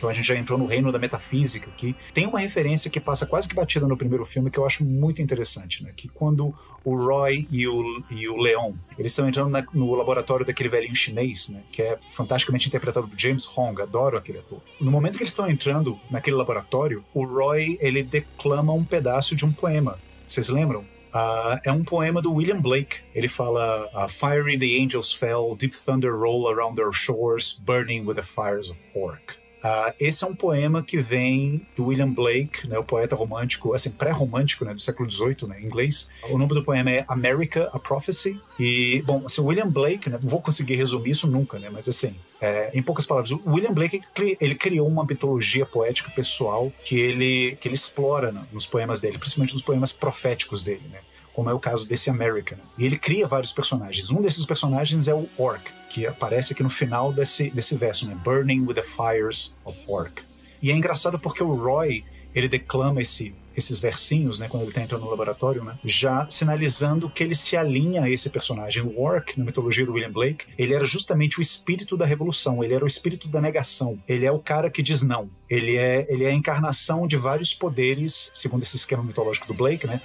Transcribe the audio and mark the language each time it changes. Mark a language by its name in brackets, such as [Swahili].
[Portuguese] Então a gente já entrou no reino da metafísica aqui. Tem uma referência que passa quase que batida no primeiro filme que eu acho muito interessante, né? Que quando o Roy e o Leon, eles estão entrando no laboratório daquele velhinho chinês, né? Que é fantasticamente interpretado por James Hong, adoro aquele ator. No momento que eles estão entrando naquele laboratório, o Roy, ele declama um pedaço de um poema. Vocês lembram? É um poema do William Blake. Ele fala, [English] "Fire in the angels fell, deep thunder roll around their shores, burning with the fires of Orc." [Portuguese] Esse é um poema que vem do William Blake, né, o poeta romântico, assim, pré-romântico, né, do século XVIII, né, em inglês. O nome do poema é America, a Prophecy. E, bom, assim, William Blake, né, vou conseguir resumir isso nunca, né, mas assim, em poucas palavras, o William Blake, ele criou uma mitologia poética pessoal que ele explora, né, nos poemas dele, principalmente nos poemas proféticos dele, né, como é o caso desse America. Né. E ele cria vários personagens. Um desses personagens é o Orc, que aparece aqui no final desse verso, né? [English] Burning with the fires of Orc. [Portuguese] E é engraçado porque o Roy, ele declama esses versinhos, né? Quando ele tá entrando no laboratório, né? Já sinalizando que ele se alinha a esse personagem. O Orc, na mitologia do William Blake, ele era justamente o espírito da revolução. Ele era o espírito da negação. Ele é o cara que diz não. Ele é a encarnação de vários poderes, segundo esse esquema mitológico do Blake, né?